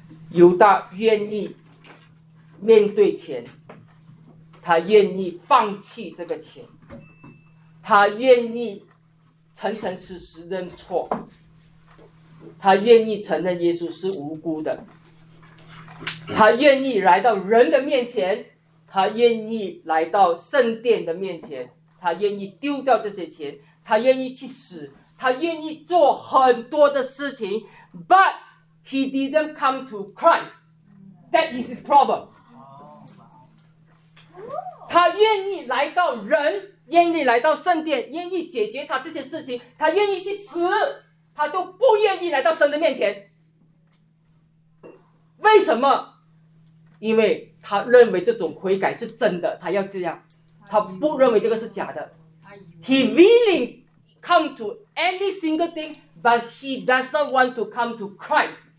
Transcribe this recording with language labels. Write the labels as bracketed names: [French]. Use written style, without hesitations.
[Chinese] 犹大愿意面对钱，他愿意放弃这个钱，他愿意诚诚实实认错，他愿意承认耶稣是无辜的，他愿意来到人的面前，他愿意来到圣殿的面前，他愿意丢掉这些钱，他愿意去死，他愿意做很多的事情。 [English] But he didn't come to Christ. That is his problem. [Chinese] 他愿意来到人，愿意来到圣殿，愿意解决他这些事情，他愿意去死，他都不愿意来到神的面前。为什么？因为他认为这种悔改是真的，他要这样，他不认为这个是假的。 [English] He willing come to any single thing, but he does not want to come to Christ.